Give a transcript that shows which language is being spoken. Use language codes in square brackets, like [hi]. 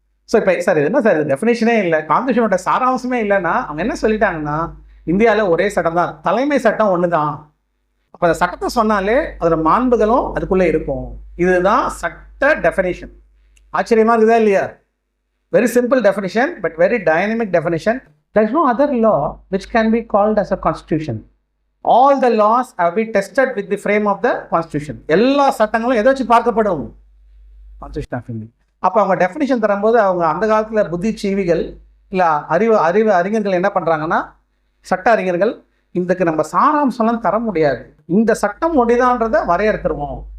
[ta] So இப்போ sir இது என்ன சார், இது டெஃபினேஷனே இல்லை, கான்ஸ்டியூஷனோட சாராம்சமே இல்லைன்னா அவங்க என்ன சொல்லிட்டாங்கன்னா, இந்தியாவில் ஒரே சட்டம் தான், தலைமை சட்டம் ஒன்று தான். அப்போ அந்த சட்டத்தை சொன்னாலே அதில் மாண்புகளும் அதுக்குள்ளே இருக்கும். இதுதான் சட்ட டெஃபினேஷன். ஆச்சரியமாக இருக்குதா இல்லையா? [en] Very simple definition, but very dynamic definition. There is no other law which can be called as a constitution. All the laws have been tested with the frame of the constitution. [ta] எல்லா சட்டங்களும் எதை வச்சு பார்க்கப்படும்? Constitution of India. அப்போ அவங்க definition தரும்போது அவங்க அந்த காலத்தில் புத்திஜீவிகள் இல்லை அறிவு அறிஞர்கள் என்ன பண்ணுறாங்கன்னா, சட்ட அறிஞர்கள் இதுக்கு நம்ம சாராம்சம்லாம் தர முடியாது, இந்த சட்டம் ஒன்றிதான்றதை வரையறுத்துருவோம்.